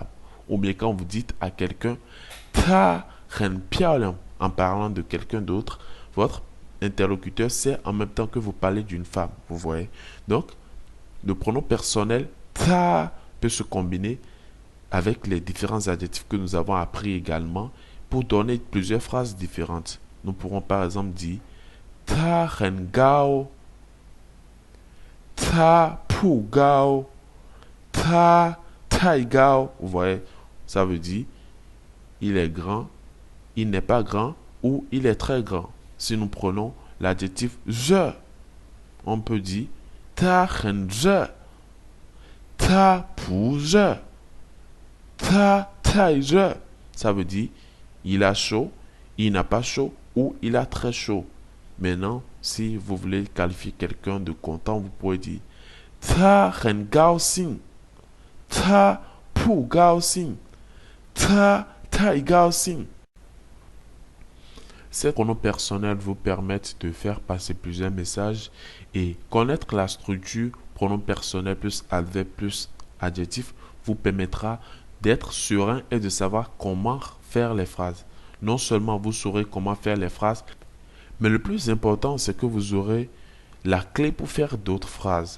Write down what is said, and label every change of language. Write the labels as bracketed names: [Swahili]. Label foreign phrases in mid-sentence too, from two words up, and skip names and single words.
[French] Ou bien quand vous dites à quelqu'un « [Chinese] Ta 很漂亮», [French] en parlant de quelqu'un d'autre, votre interlocuteur sait en même temps que vous parlez d'une femme. Vous voyez. Donc, le pronom personnel « ta » peut se combiner avec les différents adjectifs que nous avons appris également pour donner plusieurs phrases différentes. Nous pourrons par exemple dire [Chinese] Ta 很高, Ta不高, Ta太高. [French] Vous voyez, ça veut dire il est grand, il n'est pas grand ou il est très grand. Si nous prenons l'adjectif je, on peut dire [Chinese] Ta 很热, Ta不热, Ta太热. [French] Ça veut dire il a chaud, il n'a pas chaud ou il a très chaud. Maintenant, si vous voulez qualifier quelqu'un de content, vous pouvez dire [Chinese] Ta 很高兴, Ta不高兴, Ta太高兴. [French] Ces pronoms personnels vous permettent de faire passer plusieurs messages et connaître la structure pronom personnel plus adverbe plus adjectif vous permettra d'être serein et de savoir comment faire les phrases. Non seulement vous saurez comment faire les phrases, mais le plus important, c'est que vous aurez la clé pour faire d'autres phrases.